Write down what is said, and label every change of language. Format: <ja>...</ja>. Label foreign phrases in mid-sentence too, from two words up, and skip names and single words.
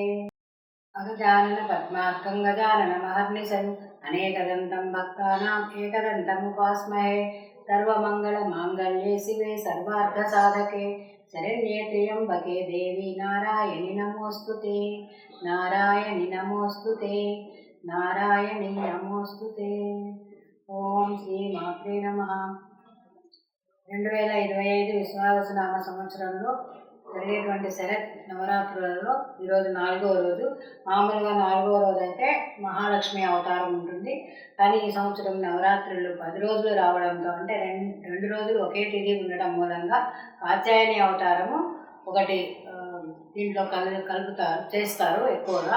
<sa>अगजाननपद्मार्कं गजाननमहर्निशम् अनेकदन्तं भक्तानाम् एकदन्तमुपास्महे। सर्वमङ्गलमाङ्गल्ये शिवे सर्वार्थसाधके शरण्ये त्र्यम्बके देवी नारायणि नमोऽस्तुते। नारायणि नमोऽस्तुते। नारायणि नमोऽस्तुते। ఓం శ్రీ మాత్రే నమః.</sa> <te>2025 విశ్వావసునామ సంవత్సరంలో జరిగేటువంటి శరత్ నవరాత్రులలో ఈరోజు 4వ రోజు. మామూలుగా 4వ రోజు అయితే మహాలక్ష్మి అవతారం ఉంటుంది, కానీ ఈ సంవత్సరం నవరాత్రులు 10 రోజులు రావడంతో, అంటే రెండు రోజులు ఒకే తిథి ఉండడం మూలంగా కాత్యాయని అవతారము ఒకటి దీంట్లో చేస్తారు ఎక్కువగా.</te>